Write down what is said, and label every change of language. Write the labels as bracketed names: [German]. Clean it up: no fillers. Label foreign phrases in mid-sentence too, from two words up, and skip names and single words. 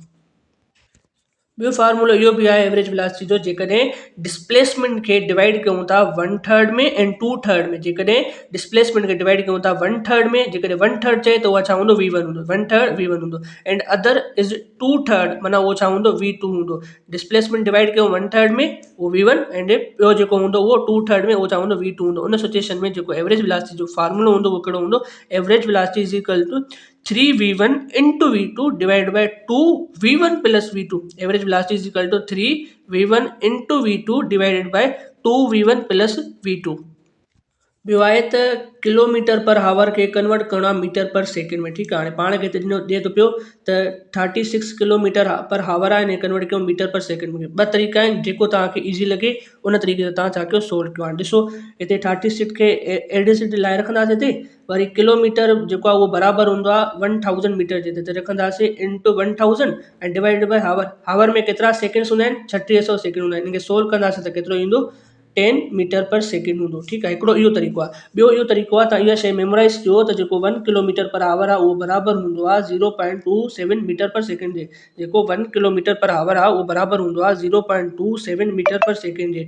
[Sindhi] ॿियो फार्मूलो इहो बि आहे [English] average velocity [Sindhi] जो, जेकॾहिं डिस्प्लेसमेंट खे डिवाइड कयूं था 1/3 में एंड 2/3 में। जेकॾहिं डिस्प्लेसमेंट खे डिवाइड कयूं था 1/3 में, जेकॾहिं 1/3 चए त उहा छा हूंदो, v1 हूंदो, 1/3 v1 हूंदो। [English] and other is [Sindhi] 2/3 माना उहो छा हूंदो, v2 हूंदो। [English] displacement divide [Sindhi] कयूं 1/3 में उहो v1 एंड ॿियो जेको हूंदो उहो 2/3 में उहो छा हूंदो, v2 हूंदो। उन सिचुएशन में जेको [English] average velocity [Sindhi] जो फार्मूलो हूंदो उहो कहिड़ो हूंदो, [English] average velocity is equal to 3v1 into v2 divide by 2v1 plus v2. average velocity is equal to 3v1 into v2 divided by 2v1 plus v2. [Sindhi] ॿियो आहे त [English] kilometer per hour [Sindhi] खे कन्वर्ट करणो आहे [English] meter per second [Sindhi] में। ठीकु आहे, हाणे पाण खे हिते ॾिए थो पियो त 36 [English] kilometer per hour [Sindhi] आहे, कन्वर्ट कयूं [English] meter per second [Sindhi] में। ॿ तरीक़ा आहिनि, जेको तव्हांखे ईज़ी लॻे उन तरीक़े सां तव्हां छा कयो, सोल्व कयो। हाणे ॾिसो हिते 36 खे एडिसिटी लाइ रखंदासीं हिते, वरी किलोमीटर जेको आहे उहो बराबरि हूंदो आहे 1000 मीटर जे हिते रखंदासीं इंटू 1000 ऐं [English] divide by hour. [Sindhi] हावर में केतिरा सेकेंड्स हूंदा आहिनि, 3600 सेकेंड हूंदा आहिनि। इनखे सोल्व कंदासीं त केतिरो ईंदो, 10 [English] meter per second [Sindhi] हूंदो। ठीकु आहे, हिकिड़ो इहो तरीक़ो आहे। ॿियो इहो तरीक़ो आहे, तव्हां इहा शइ मेमोराइज़ कयो त जेको 1 [English] kilometer per hour [Sindhi] आहे उहो बराबरि हूंदो आहे 0.27 [English] meter per second [Sindhi] जे। जेको 1 [English] kilometer per hour [Sindhi] आहे उहो बराबरि हूंदो आहे 0.27 [English] meter per second [Sindhi] जे।